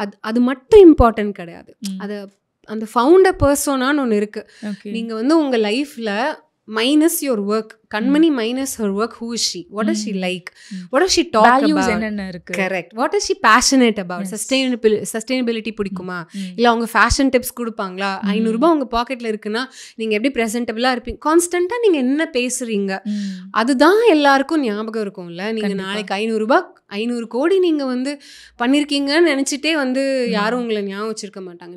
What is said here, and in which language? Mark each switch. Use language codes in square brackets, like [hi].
[ta] அது மட்டும் இம்பார்ட்டன்ட் கிடையாது. அது அந்த ஃபவுண்டர் பர்சனான்னு ஒன்று இருக்குது. நீங்கள் வந்து உங்கள் லைஃப்பில் [en] minus your work, Kanmani minus her work, who is she, what does she like, what does she talk Values about, [ta] என்னென்ன இருக்கு, [en] correct, what is she passionate about, [ta] sustainability பிடிக்குமா, இல்லை அவங்க ஃபேஷன் டிப்ஸ் கொடுப்பாங்களா, 500 ரூபாய் உங்கள் பாக்கெட்டில் இருக்குன்னா நீங்கள் எப்படி ப்ரெசென்டபிளாக இருப்பீங்க, கான்ஸ்டண்ட்டாக நீங்கள் என்ன பேசுகிறீங்க, அதுதான் எல்லாருக்கும் ஞாபகம் இருக்கும்ல. நீங்கள் நாளைக்கு 500 ரூபாய் 500 கோடி நீங்கள் வந்து பண்ணியிருக்கீங்கன்னு நினச்சிட்டே வந்து யாரும் உங்களை ஞாபகம் வச்சிருக்க மாட்டாங்க.